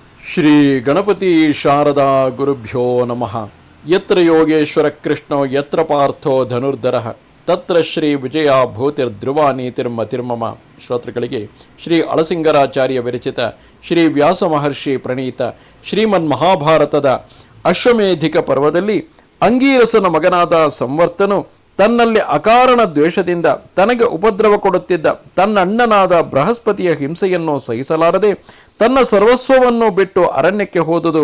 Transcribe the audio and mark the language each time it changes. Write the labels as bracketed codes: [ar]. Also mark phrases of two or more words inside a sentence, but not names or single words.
[sa] ಶ್ರೀ ಗಣಪತಿ ಶಾರದಾ ಗುರುಭ್ಯೋ ನಮಃ. ಯತ್ರ ಯೋಗೇಶ್ವರ ಕೃಷ್ಣೋ ಯತ್ರ ಪಾರ್ಥೋ ಧನುರ್ಧರಃ ತತ್ರ ಶ್ರೀ ವಿಜಯ ಭೂತಿರ್ಧ್ರುವ ನೀತಿರ್ಮತಿರ್ಮಮ. [kn] ಶ್ರೋತೃಗಳಿಗೆ ಶ್ರೀ ಅಳಸಿಂಗರಾಚಾರ್ಯ ವಿರಚಿತ ಶ್ರೀ ವ್ಯಾಸ ಮಹರ್ಷಿ ಪ್ರಣೀತ ಶ್ರೀಮನ್ ಮಹಾಭಾರತದ ಅಶ್ವಮೇಧಿಕ ಪರ್ವದಲ್ಲಿ ಅಂಗೀರಸನ ಮಗನಾದ ಸಂವರ್ತನು ತನ್ನಲ್ಲಿ ಅಕಾರಣ ದ್ವೇಷದಿಂದ ತನಗೆ ಉಪದ್ರವ ಕೊಡುತ್ತಿದ್ದ ತನ್ನ ಅಣ್ಣನಾದ ಬೃಹಸ್ಪತಿಯ ಹಿಂಸೆಯನ್ನು ಸಹಿಸಲಾರದೆ ತನ್ನ ಸರ್ವಸ್ವವನ್ನು ಬಿಟ್ಟು ಅರಣ್ಯಕ್ಕೆ ಹೋದುದು.